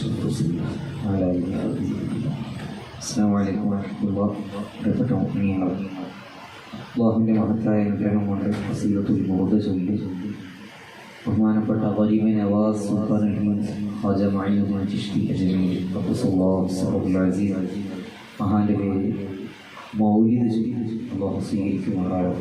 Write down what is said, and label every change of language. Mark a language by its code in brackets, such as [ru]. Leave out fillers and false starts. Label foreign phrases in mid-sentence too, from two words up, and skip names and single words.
[ar] المرسلين وعلى آله وصحبه. السلام عليكم ورحمة الله وبركاته. [ml] അള്ളാഹുവിൻ്റെ മഹത്തായ അനുഗ്രഹം കൊണ്ട് ഫസീലത്തുൽ മൗദ ചൊല്ലി ബഹുമാനപ്പെട്ട ഖരീബ് നവാസ് സുൽത്താൻ ഖാജ മഈനുദ്ദീൻ ചിശ്തി അജ്മീരി [ar] قدس الله سره العزيز [ml] മഹാന്റെ പേര് മൗലിദ് ചൊല്ലി അള്ളാഹു സ്വീകരിക്കുമാറാവട്ടെ.